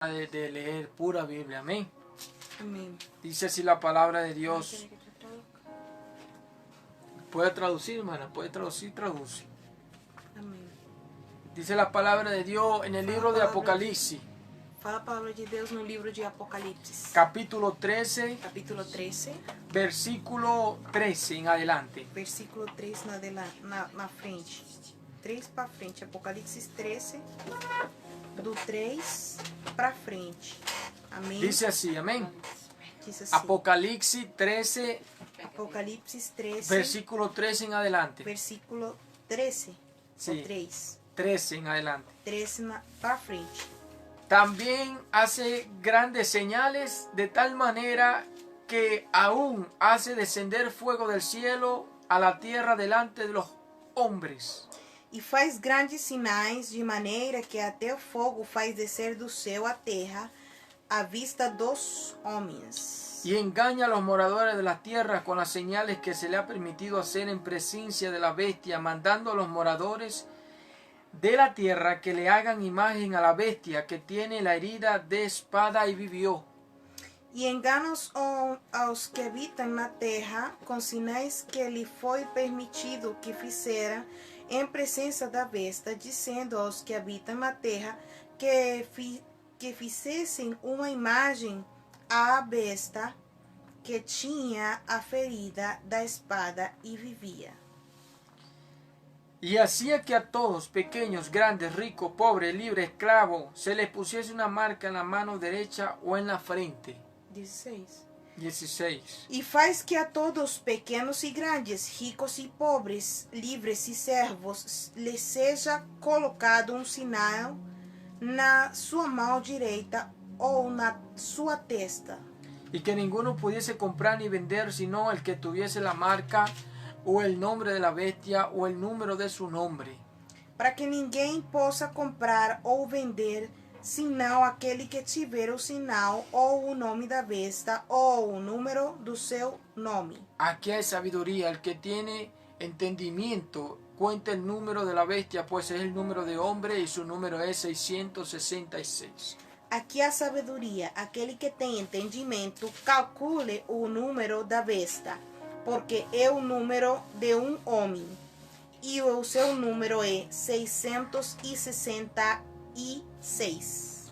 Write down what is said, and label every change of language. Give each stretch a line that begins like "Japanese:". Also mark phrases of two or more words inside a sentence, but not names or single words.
Spanish: de leer pura Biblia, amén. Amén. Dice así la palabra de Dios. Puede traducir, hermana, puede traducir, traduce.
Portuguese: Amém.
Spanish: Dice la palabra de Dios en el libro de Apocalipsis,
Portuguese: Fala a palavra de Deus no livro de Apocalipse,
Spanish: capítulo 13,
Portuguese: capítulo 13,
Spanish: versículo 13 en adelante.
Portuguese: versículo 3 na frente. 3 para frente, Apocalipse 13, do 3 para frente. Amém?
Spanish: Dice así, amén.
Portuguese: Diz assim,
Spanish: Apocalipsis 13,
Portuguese: Apocalipse 13,
Spanish: versículo 13 en adelante.
Portuguese: versículo 13,
Spanish: Sí.
Portuguese: ou 3,
Spanish: 13 en adelante.
Portuguese: 13 para frente.
Spanish: También hace grandes señales de tal manera que aún hace descender fuego del cielo a la tierra delante de los hombres.
Portuguese: E faz grandes sinais, de maneira que até o fogo faz descer do céu à terra, à vista dos homens.
Spanish: Y engaña a los moradores de las tierras con las señales que se le ha permitido hacer en presencia de la bestia, mandando a los moradores de la tierra que le hagan imagen a la bestia que tiene la herida de espada y vivió.
Portuguese: E engana aos que habitam na terra com sinais que lhe foi permitido que fizera em presença da besta, dizendo aos que habitam na terra que fizessem uma imagem à besta que tinha a ferida da espada e vivia.
Spanish: Y hacía que a todos, pequeños, grandes, ricos, pobres, libres, esclavos, se les pusiese una marca en la mano derecha o en la frente. 16.
Portuguese: 16. E faz que a todos, pequenos e grandes, ricos e pobres, livres e servos, lhe seja colocado um sinal na sua mão direita ou na sua testa.
Spanish: Y que ninguno pudiese comprar ni vender sino el que tuviese la marca o el nombre de la bestia o el número de su nombre.
Portuguese: Para que ninguém possa comprar ou vender, senão aquele que tiver o sinal ou o nome da besta ou o número do seu nome.
Spanish: Aquí hay sabiduría. El que tiene entendimiento cuenta el número de la bestia, pues es el número de hombre y su número es 666.
Portuguese: Aqui há sabedoria. Aquele que tem entendimento, calcule o número da besta, porque é o número de um homem, e o seu número é 666.